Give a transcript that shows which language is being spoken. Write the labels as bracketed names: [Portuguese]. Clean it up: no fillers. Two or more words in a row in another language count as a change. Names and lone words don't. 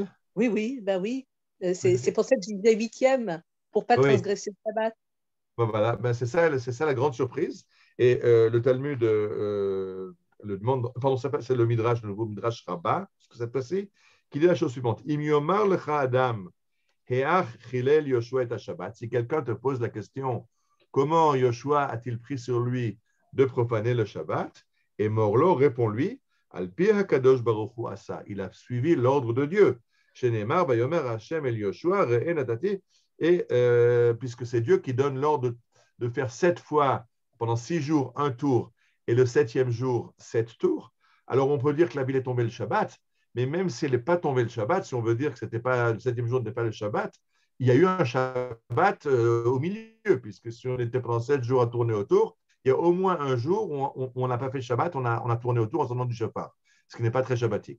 [French] Oui, bah oui. C'est pour ça que je disais 8e, pour ne pas transgresser le Shabbat. Voilà, c'est ça la grande surprise. Et le Talmud le demande, pardon, c'est le Midrash, le nouveau Midrash Rabbah, ce que ça passé, qui dit la chose suivante. [Hebrew] אם יאמר לך אדם, היאך חילל יהושע את שבת. [French] Si quelqu'un te pose la question, comment Yoshua a-t-il pris sur lui de profaner le Shabbat? Et Morlo répond-lui, [Hebrew] על פי הקדוש ברוך הוא עשה. [French] Il a suivi l'ordre de Dieu. [Hebrew] שנאמר ויאמר השם אל יהושע ראה נתתי. [French] Et puisque c'est Dieu qui donne l'ordre de faire 7 fois pendant 6 jours un tour et le 7e jour 7 tours, alors on peut dire que la ville est tombée le Shabbat, mais même si elle n'est pas tombée le Shabbat, si on veut dire que le 7e jour n'est pas le Shabbat, il y a eu un Shabbat au milieu, puisque si on était pendant 7 jours à tourner autour, il y a au moins un jour où on n'a pas fait Shabbat, on a tourné autour en sonnant du shofar, ce qui n'est pas très shabbatique.